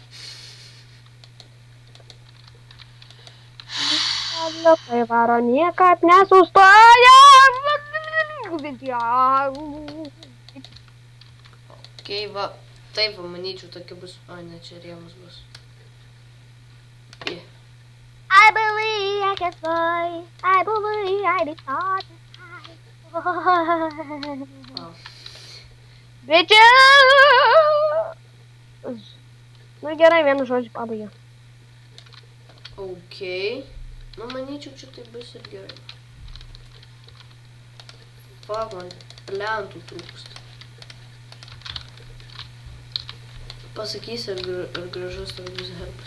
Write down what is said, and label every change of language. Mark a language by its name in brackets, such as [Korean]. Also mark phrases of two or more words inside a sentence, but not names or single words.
[Lithuanian] Kai varo niekad nesustoja. Okei, va. Taip, va, manyčiau, tokia bus... O, ne, čia rėmus bus. [English] I believe I can fly. I believe I be taught to fly. Bitches! [Lithuanian] Nu gerai, vienu žodžiu pabaigia. Okei. Nu, manyčiau, čia tai bus ir gerai. Fuck, man plentų trūksta. Pasakysi, ar gražus toks bus herbas.